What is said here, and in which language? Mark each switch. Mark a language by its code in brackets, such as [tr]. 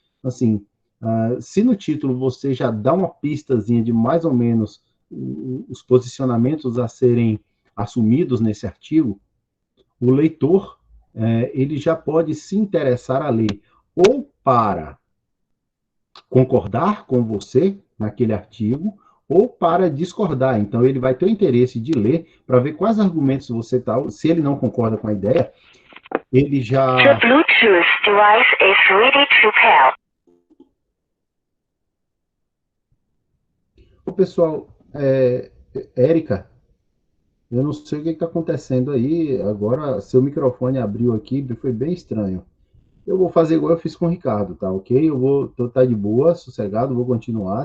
[pt] Assim, se no título você já dá uma pistazinha de mais ou menos os posicionamentos a serem assumidos nesse artigo, o leitor ele já pode se interessar a ler ou para concordar com você naquele artigo, ou para discordar. Então, ele vai ter o interesse de ler para ver quais argumentos você está. Se ele não concorda com a ideia, ele já. [en] The Bluetooth device is ready to pair. [pt] O pessoal, Érica, eu não sei o que está acontecendo aí. Agora, seu microfone abriu aqui, foi bem estranho. Eu vou fazer igual eu fiz com o Ricardo, tá ok? Eu vou estar de boa, sossegado, vou continuar.